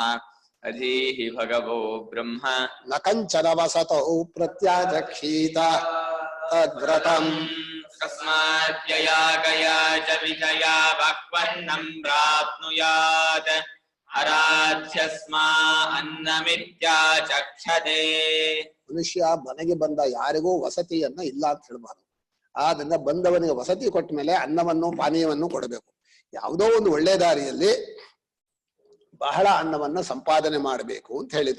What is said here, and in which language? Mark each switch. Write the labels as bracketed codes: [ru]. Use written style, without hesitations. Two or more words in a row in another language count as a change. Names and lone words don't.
[sa] अधीहि भगवो ब्रह्म न कंचन वसतौ प्रत्याचक्षीत तद्व्रतम् तस्माद्यया गया च विजया भक्वन्नं प्राप्नुयात् आराध्यस्मा ಅನ್ನಮಿತ್ಯಾಚಕ್ಷತೆ। [kn] ಮನುಷ್ಯ ಮನೆಗೆ ಬಂದ ಯಾರಿಗೂ ವಸತಿಯನ್ನ ಇಲ್ಲ ಅಂತ ಹೇಳ್ಬಾರ್ದು. ಆದ್ರಿಂದ ಬಂದವನಿಗೆ ವಸತಿ ಕೊಟ್ಟ ಮೇಲೆ ಅನ್ನವನ್ನು ಪಾನೀಯವನ್ನು ಕೊಡಬೇಕು. ಯಾವುದೋ ಒಂದು ಒಳ್ಳೆ ದಾರಿಯಲ್ಲಿ ಬಹಳ ಅನ್ನವನ್ನ ಸಂಪಾದನೆ ಮಾಡಬೇಕು ಅಂತ ಹೇಳಿದ್ರು.